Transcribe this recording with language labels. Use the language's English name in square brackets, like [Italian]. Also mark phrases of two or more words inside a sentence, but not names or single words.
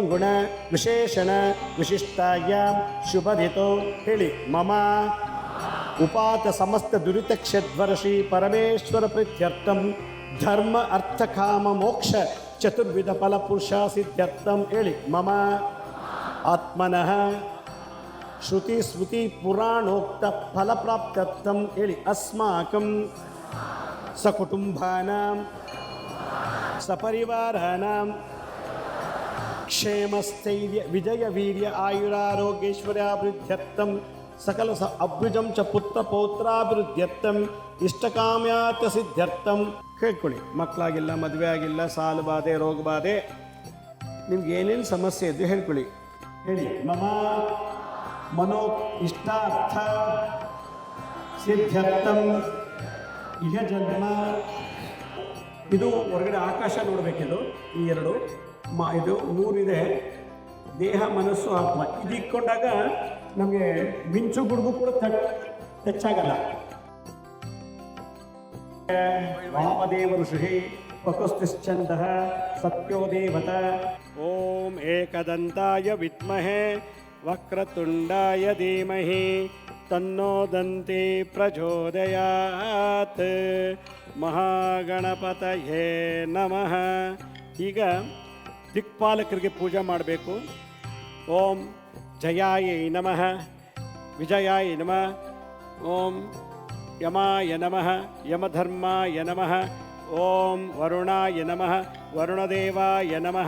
[Sanskrit] गुण विशेषण विशिष्टायां शुभदितो हेळि मम उपात समस्त दुरितक्षद्वर्षि परमेश्वर प्रीत्यर्थं धर्म अर्थ काम मोक्ष चतुर्विध फल पुरुषा सिद्ध्यर्थं हेळि मम आत्मनः श्रुति स्मृति पुराणोक्त फल प्राप्त्यर्थं हेळि अस्माकं सकुटुंबानां सपरिवाराणां क्षेमस्थैर्य विजय वीर्य आयुरारोग्यैश्वर्याभिवृद्ध्यर्थं सकल अभ्युजं च पुत्र पौत्राभिवृद्ध्यर्थं इष्टकाम्यार्थ सिद्ध्यर्थं ಕೇಳ್ಕೊಳ್ಳಿ. [Kannada] ಮಕ್ಕಳಾಗಿಲ್ಲ, ಮದುವೆ ಆಗಿಲ್ಲ, ಸಾಲ ಬಾಧೆ, ರೋಗ ಬಾಧೆ, ನಿಮ್ಗೆ ಏನೇನು ಸಮಸ್ಯೆ ಇದ್ದು ಹೇಳ್ಕೊಳ್ಳಿ. [Sanskrit] ಹೇಳಿ ಮಮ ಮನೋ ಇಷ್ಟಾರ್ಥ ಸಿದ್ಧ್ಯರ್ಥಂ ಇಹ ಜನ್ಮ. [Kannada] ಇದು ಹೊರಗಡೆ ಆಕಾಶ ನೋಡಬೇಕಿದು. ಈ ಎರಡು ಇದು ಮೂರಿದೆ, ದೇಹ ಮನಸ್ಸು ಆತ್ಮ. ಇದು ಇಟ್ಕೊಂಡಾಗ ನಮಗೆ ಮಿಂಚು ಗುಡುಗು ಕೂಡ ಟಚ್ಚಾಗಲ್ಲ. [Sanskrit] ವಾಮದೇವ ಋಷಿ ಪ್ರಕೃತಿಶ್ಚಂದಃ ಸತ್ಯೋ ದೇವತ. ಓಂ ಏಕದಂತಾಯ ವಿದ್ಮಹೇ ವಕ್ರತುಂಡಾಯ ಧೀಮಹಿ ತನ್ನೋ ದಂತಿ ಪ್ರಚೋದಯಾತ್. ಮಹಾಗಣಪತಯೇ ನಮಃ. [Kannada] ಈಗ ದಿಕ್ಪಾಲಕರಿಗೆ ಪೂಜೆ ಮಾಡಬೇಕು. [Sanskrit] ಓಂ ಜಯಾಯ ನಮಃ, ವಿಜಯಾಯ ನಮಃ, ಓಂ ಯಮಾಯ ನಮಃ, ಯಮಧರ್ಮಾಯ ನಮಃ, ಓಂ ವರುಣಾಯ ನಮಃ, ವರುಣದೇವಾಯ ನಮಃ.